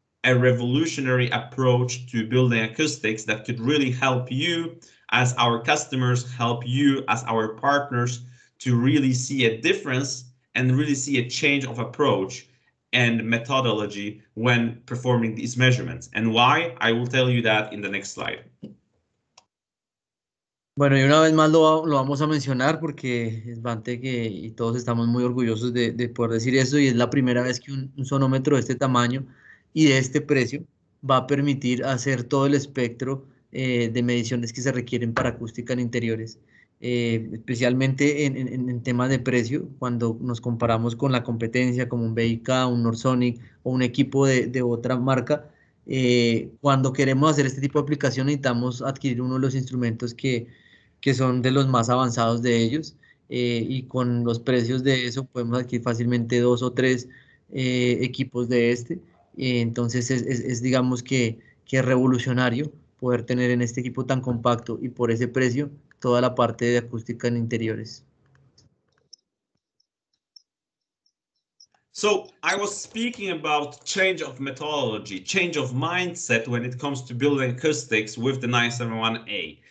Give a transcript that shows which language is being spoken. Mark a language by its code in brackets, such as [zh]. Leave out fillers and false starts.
[en] a revolutionary approach to building acoustics that could really help you as our customers, help you as our partners to really see a difference and really see a change of approach and methodology when performing these measurements. And why? I will tell you that in the next slide. [es] Bueno, y una vez más lo vamos a mencionar porque Svantek y todos estamos muy orgullosos de poder decir eso, y es la primera vez que un sonómetro de este tamaño y de este precio va a permitir hacer todo el espectro de mediciones que se requieren para acústica en interiores, especialmente en temas de precio, cuando nos comparamos con la competencia como un BIK, un Norsonic o un equipo de otra marca. Cuando queremos hacer este tipo de aplicación necesitamos adquirir uno de los instrumentos que son de los más avanzados de ellos, y con los precios de eso podemos adquirir fácilmente 2 o 3 equipos de este. Entonces digamos que revolucionario poder tener en este equipo tan compacto y por ese precio toda la parte de acústica en interiores. [en] So I was speaking about change of methodology, change of mindset when it comes to building acoustics with the 971A.